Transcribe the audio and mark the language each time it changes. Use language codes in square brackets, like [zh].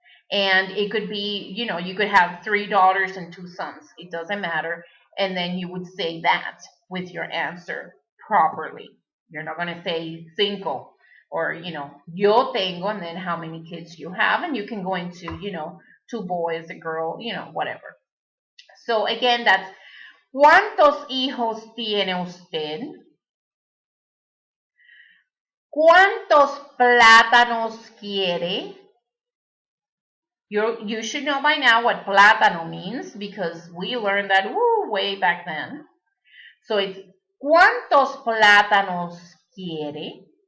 [en] And it could be, you could have 3 daughters and 2 sons. It doesn't matter. And then you would say that with your answer properly. You're not going to say cinco or, [es] yo tengo, [en] and then how many kids you have. And you can go into, 2 boys, a girl, whatever. So again, that's [es] ¿cuántos hijos tiene usted? ¿Cuántos plátanos quiere? [en] You should know by now what plátano means because we learned that way back then. So it's [es] ¿cuántos plátanos quiere?